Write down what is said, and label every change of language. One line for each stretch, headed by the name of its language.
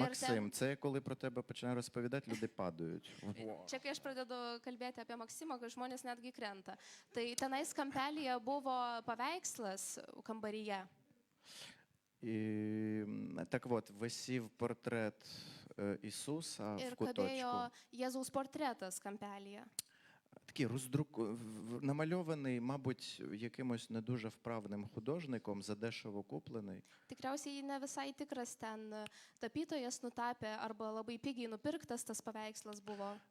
Ukrainian: Максим, це коли про тебе починаю розповідати, люди падають.
Lithuanian: čia, kai aš pradedu kalbėti apie Maksimą, kai žmonės netgi krenta. Tai tenais kampelyje buvo paveikslas kambaryje.
Ukrainian: І так от, висів портрет Ісуса в
Lithuanian: Ir
Ukrainian: куточку.
Lithuanian: kabėjo Jėzaus portretas kampelyje.
Ukrainian: Такий намальований, мабуть, якимось не дуже вправним художником, задешево куплений.
Lithuanian: Tikriausiai ne visai tikras ten tapytojas nutapė arba labai pigiai nupirktas tas paveikslas buvo.